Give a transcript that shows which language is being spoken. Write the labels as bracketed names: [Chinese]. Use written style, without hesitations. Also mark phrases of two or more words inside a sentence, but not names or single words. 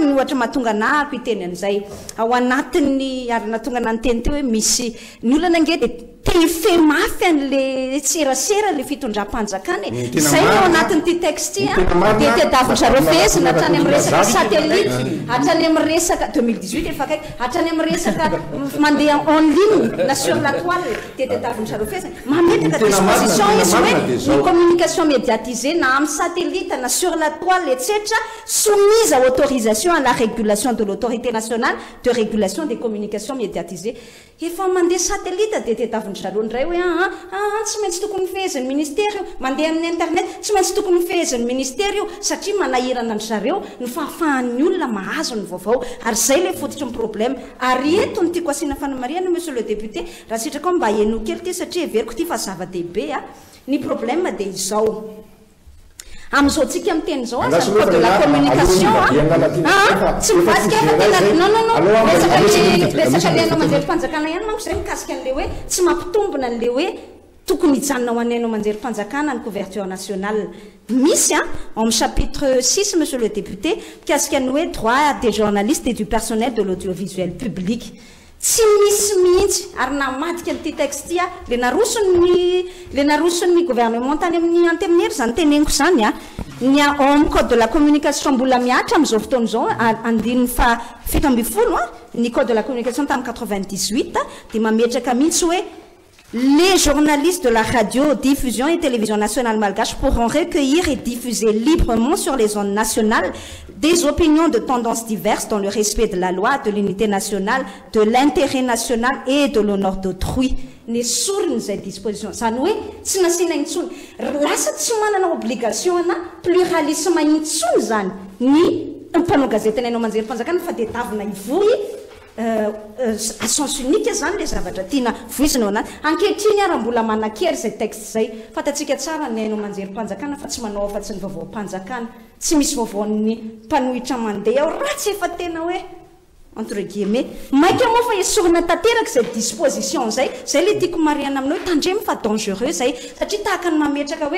[Malagasy] ny ohatra mahatonga anako iteny an'izay ao anatin'ny ary natonga nanteny teo hoe misy ny olana nge de te fe mafy an'le serasera le fitondram-panjakana zay ao anatin'ity texte de tedavin-zareo fehezina hatrany amin'ny resaka satellite hatrany amin'ny resaka 2018 efa kaiky hatrany amin'ny resaka mandeha [French] en ligne [Malagasy] na [French] sur la toile [Malagasy] de tedavin-zareo fehezina mametraka disposition izy hoe ny [French] communication médiatisée [Malagasy] na amin'ny satellite na [French] sur la toile etc soumise à autorisation à la régulation de l'autorité nationale de régulation des communications médiatisées [Malagasy] efa mandeha satellite de tedavin-zareo ndray hoe tsy maintsy tokony fehezin'ny ministère io mandeha amin'ny internet tsy maintsy tokony fehezin'ny ministère io satria manahirana ny zareo ny fahafahan'ny olona mahazo ny vaovao ary zay le fototry ny problème ary eto ny tiako asiana fanamariana [French] monsieur le député [Malagasy] raha sitraka mba heno kely ty satria everiko ty fa zava-dehibe ny problème de izao am'izao tsika amin'ny teny zao zany [French] code de la communication [Malagasy] tsy mivadika resaka le anao manjery-panjakana ihany manko zay mikasika an'le hoe tsy mampitombona an'le hoe tokony hijanona ho an'ainao manjery-panjakana ny [French] couverture nationale [Malagasy] misy [French] en chapitre 6 monsieur le député [Malagasy] mikasika ny hoe [French] droit des journalistes et du personnel de l'audiovisuel public [Malagasy] tsy misy mihitsy ary namadika n'ity texte ty le narosony gouvernement tany amin'ny anteminihery zany teneniko zany ny amin'ny [French] code de la communication [Malagasy] mbola miatra am'izao fotoana zao andininy fa fito amby folo ny [French] code de la communication [Malagasy] tamin'ny 98 de mametraka mihitsy hoe [French] les journalistes de la radio, diffusion et télévision nationale malgache pourront recueillir et diffuser librement sur les ondes nationales des opinions de tendances diverses dans le respect de la loi, de l'unité nationale, de l'intérêt national et de l'honneur d'autrui. [Malagasy] Ny soriny zay disposition zany hoe tsy nasiana intsony lasa tsy manana obligation ana pluralisme intsony zany ny mpanao gazety anao manjery-panjakana fa de tavina ivoy [French] à sens unique [Malagasy] zany le zavatra tiana voizina anaty ankehitriny ary mbola manakery zay texte zay fatatsika tsara ny ainao manjery-panjakana fa tsy manao afa-tsy ny vaovao-panjakana tsy misy vaovaon'ny mpanohitra mandeha ao ratsy efa tena hoe [French] entre guillemets [Malagasy] maika moa fa esorina tanteraka zay disposition zay le tiako mariana aminao hoe tandremy fa dangereux zay satria tahaka ny mametraka hoe